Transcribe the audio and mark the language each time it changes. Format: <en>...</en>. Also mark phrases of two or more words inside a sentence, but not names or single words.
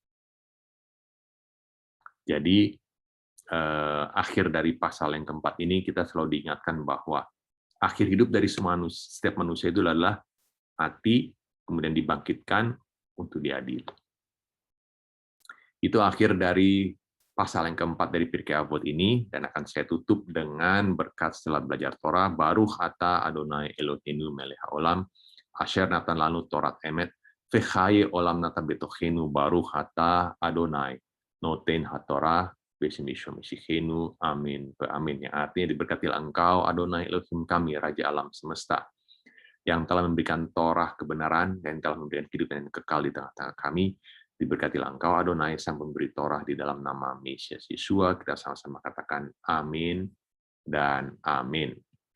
<id>Jadi, akhir dari pasal yang keempat ini, kita selalu diingatkan bahwa akhir hidup dari setiap manusia itu adalah mati, kemudian dibangkitkan untuk diadili. Itu akhir dari pasal yang keempat dari Pirkei Avot ini, dan akan saya tutup dengan berkat setelah belajar Torah,</id> <he>ברוך אתה אדוני אלוהינו מלך העולם, אשר נתן לנו תורת אמת, וחיי עולם נטע בתוכנו, ברוך אתה אדוני נותן התורה, בשם משיחנו,</he> <id>amin, amin. Yang artinya diberkatilah engkau, Adonai Elohim kami, Raja alam semesta, yang telah memberikan Torah kebenaran, dan telah memberikan kehidupan yang kekal di tengah-tengah kami. Diberkatilah engkau, Adonai, sang pemberi Torah, di dalam nama Mesias Yesua. Kita sama-sama katakan amin dan amin.</id>